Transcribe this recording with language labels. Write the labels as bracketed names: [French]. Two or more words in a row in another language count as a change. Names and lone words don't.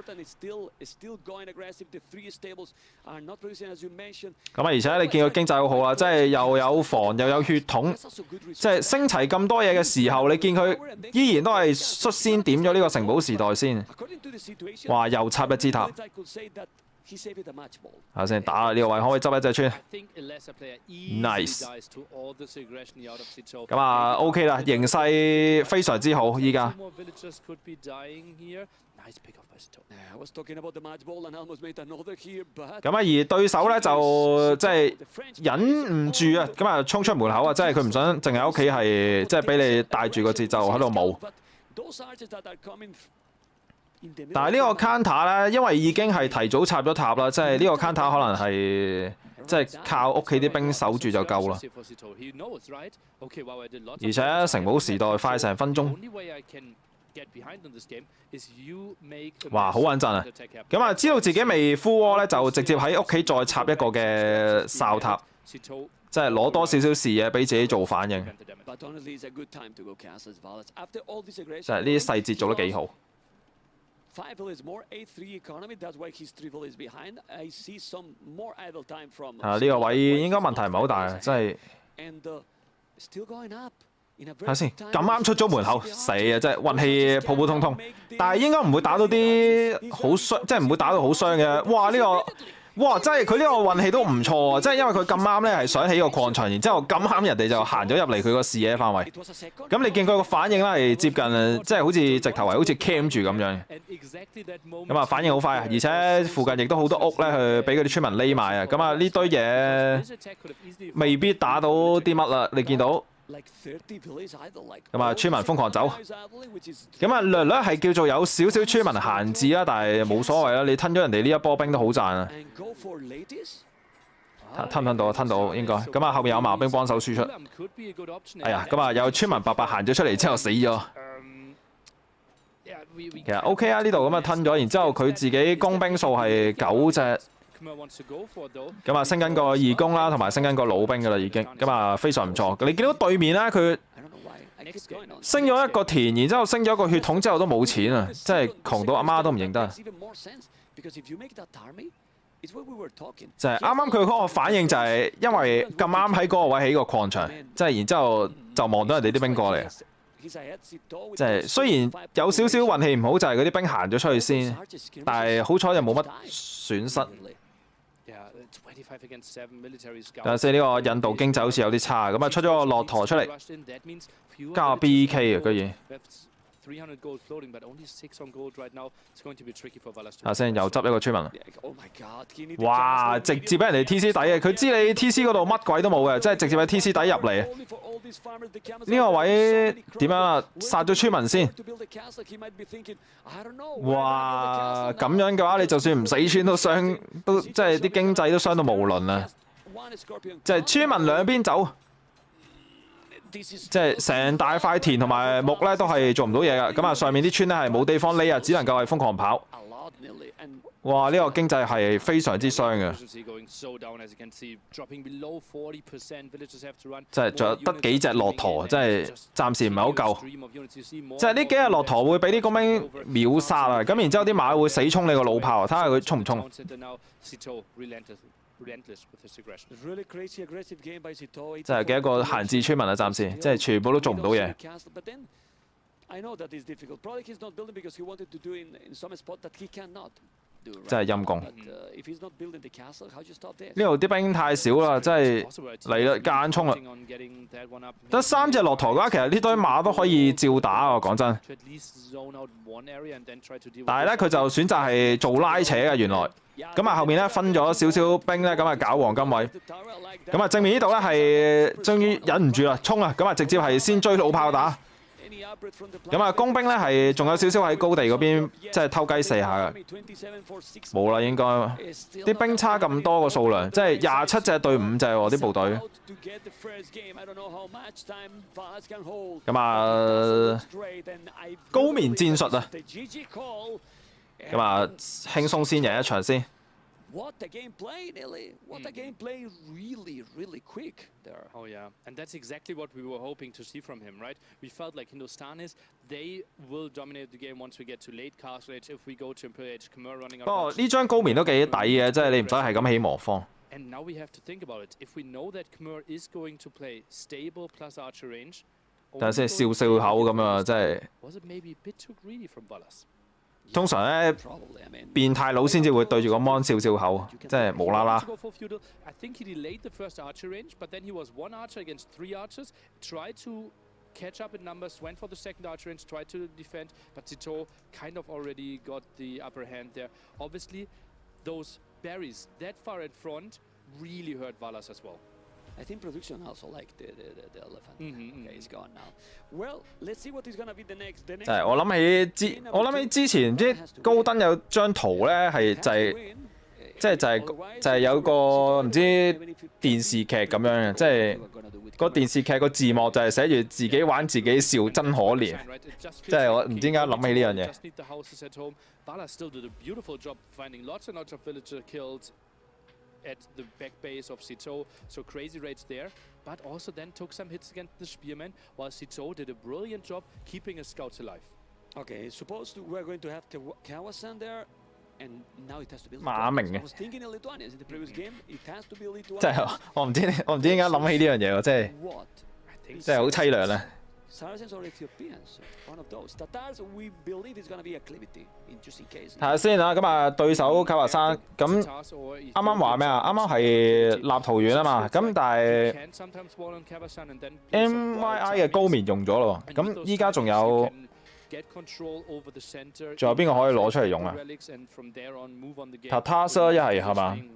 [Cantonese] 咁啊，而且你見佢經濟好好啊，即係又有房又有血統，即係升齊咁多嘢嘅時候，你見佢依然都係率先點咗呢個城堡時代先。哇！又插一支塔。 [English] he saved the match ball. [Cantonese] 睇下先，打呢個位可唔可以執一隻穿 [English] I think a lesser player easily ？Nice。 dies to all this aggression out of Sito. [Cantonese] 咁啊 OK 啦，形勢非常之好依家。 [English] Two more villagers could be dying here. Nice pick off by Sito. I was talking about the match ball and almost made another here, but [Cantonese] 咁啊，而對手咧就即係忍唔住啊，咁啊衝出門口啊，即係佢唔想淨係屋企係即係俾你帶住個節奏喺度舞。 [English] But those archers that are coming in the middle [Cantonese] 但係呢個 counter 咧，因為已經係提早插咗塔啦，即係呢個 counter 可能係即係靠屋企啲兵守住就夠啦。 [English] For Sito. He knows, right? Okay, wow, I did lots [Cantonese] 而 [English] of [Cantonese] 且城堡時代快成分鐘， [English] only way I can get behind in this game is you make a [Cantonese] 哇，好穩陣啊！ [English] attack happen. [Cantonese] 咁啊，知道自己未 [English] full wall [Cantonese] 咧，就直接喺屋企再插一個嘅哨塔， [English] Sito [Cantonese] 即係攞多少少視野俾自己做反應。 [English] prevented damage. But honestly, it's a good time to go castles, Valets. After all this aggression, [Cantonese] 即係呢啲細節做得幾好。 [English] 5 villages more, 8-3 economy. That's why his 3 villages behind. I see some more idle time from. [Cantonese] 啊，呢個位應該問題唔係好大啊，即係 [English] And still going up. [Cantonese] 睇下先，咁啱出咗門口，死啊！即係運氣普普通通，但係應該唔會打到啲好傷，即係唔會打到好傷嘅。哇！呢個哇，真係佢呢個運氣都唔錯啊！即係因為佢咁啱咧係想起個礦場，然之後咁啱人哋就行咗入嚟佢個視野範圍。 [English] It was a second. [Cantonese] 咁你見佢個反應咧係接近，即係好似直頭係好似 cam 住咁樣。 [English] And exactly that moment. [Cantonese] 咁啊反應好快啊！而且附近亦都好多屋咧，去俾嗰啲村民匿埋啊！咁啊呢堆嘢 [English] This attack could have easily [Cantonese] 未必打到啲乜啦，你見到。 [English] Like 30 villages idle, like [Cantonese] 咁啊，村民瘋狂走。 [English] guys idle, which is [Cantonese] 咁啊，略略係叫做有少少村民閒置啦，但係冇所謂啦。你吞咗人哋呢一波兵都好賺啊！ [English] and go for ladies. [Cantonese] 吞唔吞到啊？吞到應該。咁啊，後面有矛兵幫手輸出。 [English] could be a good option. [Cantonese] 哎呀，咁啊有村民白白行咗出嚟之後死咗。 [English] Yeah, we [Cantonese] 其實 OK 啊，呢度咁啊吞咗，然之後佢自己工兵數係9隻， [English] Khmer wants to go for though. [Cantonese] 咁啊升緊個義工啦，同埋升緊個老兵噶啦已經，咁啊非常唔錯。你見到對面咧，佢 [English] I don't know why. I keep going on. [Cantonese] 升咗一個田，然之後升咗一個血統之後都冇錢啊，即係窮到阿媽都唔認得。 [English] Makes even more sense, because if you make that army, it's what we were talking. [Cantonese] 就係啱啱佢嗰個反應就係因為咁啱喺嗰個位起個礦場，即係然之後就望到人哋啲兵過嚟。 [English] He's ahead, Sito with [Cantonese] 即係雖然有少少運氣唔好，就係嗰啲兵行咗出去先，但係好彩就冇乜損失。 [English] Yeah, 25 against 7 military scouts. [Cantonese] 等下先，呢個印度經濟好似有啲差，咁啊出咗個駱駝出嚟， [English] Rushed in, that means fewer [Cantonese] 加 [English] villages [Cantonese] BK 啊 [English] on [Cantonese] 居 [English] gold. [Cantonese] 然。 [English] That's 300 gold floating, but only 6 on gold right now. It's going to be tricky for Valas to. [Cantonese] 等下先，又執一個村民。 [English] Oh my God, he needed [Cantonese] 哇！ [English] castle. [Cantonese] 直接俾人哋 TC 底嘅，佢知你 TC 嗰度乜鬼都冇嘅，即係直接喺 TC 底入嚟。 [English] Only for all these farmers, the camels [Cantonese] 呢個 [English] are [Cantonese] 位 [English] so many [Cantonese] 點樣啊？ [English] crops. [Cantonese] 殺咗村民先。 [English] To build a castle, he might be thinking, I don't know. where am I build a [Cantonese] 哇！ [English] castle [Cantonese] 咁 [English] now? [Cantonese] 樣嘅話，你就算唔死村都傷，都即係啲經濟都傷到無論啊！ [English] One scorpion [Cantonese] 就係村民兩邊走。 [English] This is [Cantonese] 即係成大塊田同埋木咧都係做唔到嘢㗎，咁啊上面啲村咧係冇地方匿啊，只能夠係瘋狂跑。 [English] a lot nearly, and [Cantonese] 哇！呢個經濟係非常之傷嘅， [English] Efficiency going so down as you can see, dropping below 40%. Villagers have to run. [Cantonese] 即係仲有得幾隻駱駝，即係暫時唔係好夠。 [English] Stream of units, you see more [Cantonese] 即係呢幾隻駱駝會俾啲工兵秒殺啊！咁然之後啲馬會死衝你個老炮，睇下佢衝唔衝。 [English] Now Sito relentless with his aggression. really crazy aggressive game by Sito. [Cantonese] 即係幾多個閒置村民啊！暫時即係全部都做唔到嘢。 [English] But then I know that is difficult. Probably he's not building because he wanted to do in some spot that he cannot do. [Cantonese] 真係陰公。 [English] But if he's not building the castle, how do you stop this? [Cantonese] 呢度啲兵太少啦，即係嚟啦，夾硬衝啦。 [English] On getting that one up. [Cantonese] 得3隻駱駝嘅話，其實呢堆馬都可以照打啊！講真。 [English] To at least zone out one area and then try to deal with [Cantonese] 但係咧，佢就選擇係做拉扯嘅原來。咁啊，後面咧分咗少少兵咧，咁啊搞黃金位。咁啊，正面呢度咧係終於忍唔住啦，衝啊！咁啊，直接係先追老炮打。咁啊，工兵咧係仲有少少喺高地嗰邊，即係偷雞射下嘅。冇啦，應該啲兵差咁多個數量，即係27隻對5隻喎啲部隊。咁啊，高棉戰術啊！咁啊，輕鬆先贏一場先。 [English] What a gameplay, Nelly! What a gameplay! Really, really quick there. Oh yeah, and that's exactly what we were hoping to see from him, right? We felt like Hindustanis, they will dominate the game once we get to late castle age. If we go to Imperial Age, Khmer running out. [Cantonese] 不過呢張高棉都幾抵嘅，即係你唔使係咁起魔方。 [English] And now we have to think about it. If we know that Khmer is going to play stable plus archer range, [Cantonese] 等下先笑笑口咁啊，即係。 [English] Was it maybe a bit too greedy from Valas? [Cantonese] 通常咧變態佬先至會對住個 mon 笑笑口，即係無啦啦。 [English] I think he delayed the first archer range, but then he was one archer against 3 archers, tried to catch up in numbers, went for the second archer range, tried to defend, but Zito kind of already got the upper hand there. Obviously, those berries that far in front really hurt Valas as well. I think production also liked the elephant. Okay, it's gone now. Well, let's see what is gonna be the next. [Cantonese] 就係我諗起之前唔知高登有張圖咧，係就係有個唔知電視劇咁樣嘅，即係個電視劇個字幕就係寫住自己玩自己笑真可憐，即係我唔知點解諗起呢樣嘢。 [English] Valas still did a beautiful job finding lots and lots of villager kills at the back base of Zito, so crazy raids there, but also then took some hits against the Spearman, while Zito did a brilliant job keeping his scouts alive. Okay, suppose we're going to have Kawasan there, and now it has to be Lithuanians. I was thinking Lithuanians in the previous game, it has to be Lithuanians. [Cantonese] 即係我唔知點解諗起呢樣嘢喎，即係好凄涼啊！ [English] Saracens or Ethiopians, one of those. Tatars, we believe it's gonna be acclivity, in just in case. [Cantonese] 睇下先啊，咁啊對手卡華山，咁啱啱話咩啊？啱啱係立陶宛啊嘛，咁但係 MYI 嘅高棉用咗咯，咁依家仲有邊個可以攞出嚟用啊 ？Tatars 一係嘛？